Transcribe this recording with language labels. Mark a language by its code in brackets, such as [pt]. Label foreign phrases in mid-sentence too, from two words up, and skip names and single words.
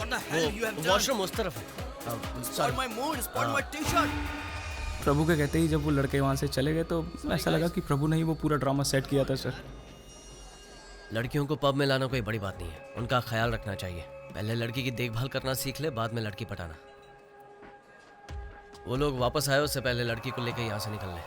[en] What the hell you have [hi] वो [en] done? [hi] वॉशरूम उस तरफ है। [en] Spoil my mood, spoil my t-shirt. [hi] प्रभु के कहते ही जब वो लड़के वहाँ से चले गए तो ऐसा लगा कि प्रभु ने ही वो पूरा ड्रामा सेट किया था सर। लड़कियों को पब में लाना कोई बड़ी बात नहीं है, उनका ख्याल रखना चाहिए। पहले लड़की की देखभाल करना सीख ले, बाद में लड़की पटाना। वो लोग वापस आए उससे पहले लड़की को लेकर यहाँ से निकल ले।